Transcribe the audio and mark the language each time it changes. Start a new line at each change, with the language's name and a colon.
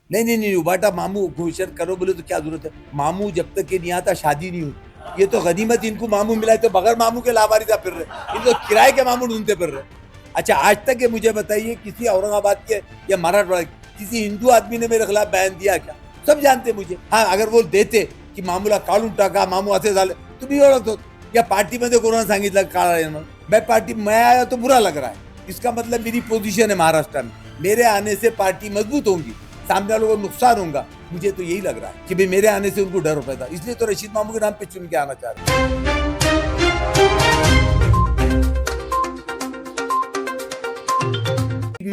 Hindi: नहीं नहीं नहीं, बाटा मामू घोषण करो बोले तो क्या जरूरत है? मामू जब तक ये नहीं आता शादी नहीं होती। ये तो गनीमत इनको मामू मिला है, तो बगैर मामू के लावारिसा फिर रहे, इनको किराए के मामू ढूंढते फिर रहे। अच्छा, आज तक ये मुझे बताइए किसी औरंगाबाद के या मराठवाड़ा किसी हिंदू आदमी ने मेरे खिलाफ बयान दिया क्या? सब जानते मुझे। हाँ, अगर वो देते की
Marathi: मामूला काढून टाका, मामू असे झाले, तुम्ही ओळखतो या पार्टीमध्ये कोणाला सांगितलं काढायला म्हणून?
Hindi: मैं आया तो बुरा लग रहा है, इसका मतलब मेरी पोजीशन है महाराष्ट्र में, मेरे आने से पार्टी मजबूत होगी, सामने वालों को नुकसान होगा। मुझे तो यही लग रहा है कि भाई मेरे आने से उनको डर होता था, इसलिए तो रशीद मामू के नाम पे चुन के आना चाह रहे हैं।